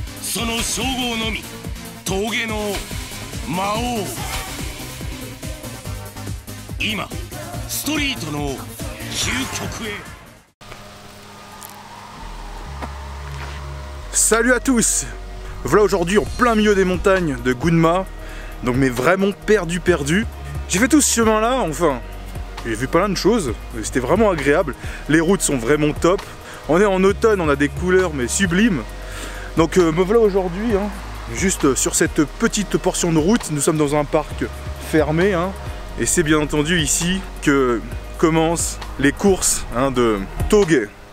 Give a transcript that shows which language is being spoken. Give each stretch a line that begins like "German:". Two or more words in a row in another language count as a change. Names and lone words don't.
Japanese: その称号のみ峠の魔王。今ストリートの究極へ。
French: Salut à tous! Voilà aujourd'hui en plein milieu des montagnes de Gunma, donc mais vraiment perdu. J'ai fait tout ce chemin là, enfin, j'ai vu plein de choses, c'était vraiment agréable, les routes sont vraiment top, on est en automne, on a des couleurs mais sublimes, donc me voilà aujourd'hui, hein, juste sur cette petite portion de route, nous sommes dans un parc fermé, hein, et c'est bien entendu ici que commencent les courses, hein, de峠.